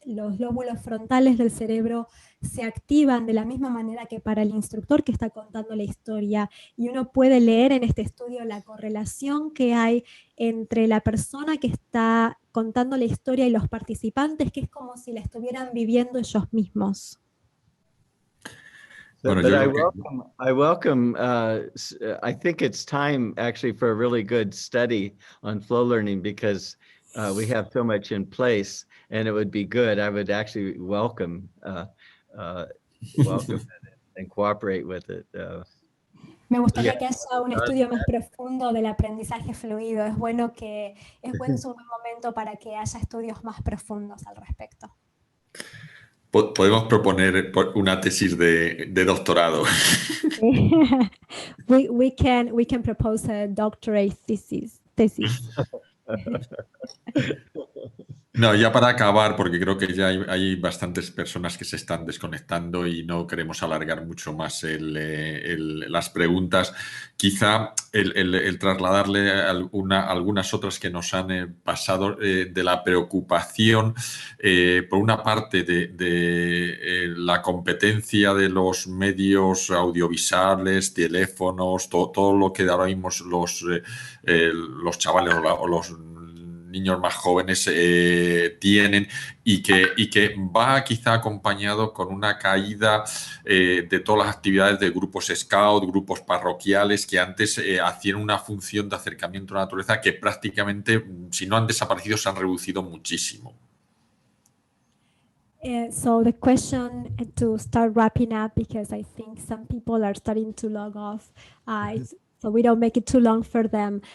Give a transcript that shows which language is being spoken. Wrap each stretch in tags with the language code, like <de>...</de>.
<es>Los lóbulos frontales del cerebro se activan de la misma manera que para el instructor que está contando la historia. Y uno puede leer en este estudio la correlación que hay entre la persona que está contando la historia y los participantes, que es como si la estuvieran viviendo ellos mismos.</es> <en>But I welcome, I think it's time actually for a really good study on flow learning because we have so much in place and it would be good. I would actually welcome it and cooperate with it.</en> <es>Me gustaría que haya un estudio más profundo del aprendizaje fluido. Es bueno es un buen momento para que haya estudios más profundos al respecto. Podemos proponer una tesis de doctorado.</es> <en>we can propose a doctorate thesis.</en> <es>No, ya para acabar, porque creo que ya hay bastantes personas que se están desconectando y no queremos alargar mucho más las preguntas. Quizá el trasladarle algunas otras que nos han pasado de la preocupación, por una parte, de la competencia de los medios audiovisuales, teléfonos, todo lo que ahora mismo los chavales o los niños más jóvenes tienen y que va quizá acompañado con una caída de todas las actividades de grupos scout, grupos parroquiales que antes hacían una función de acercamiento a la naturaleza que prácticamente, si no han desaparecido, se han reducido muchísimo.</es> <en>So the question, to start wrapping up, because I think some people are starting to log off, so we don't make it too long for them.</en>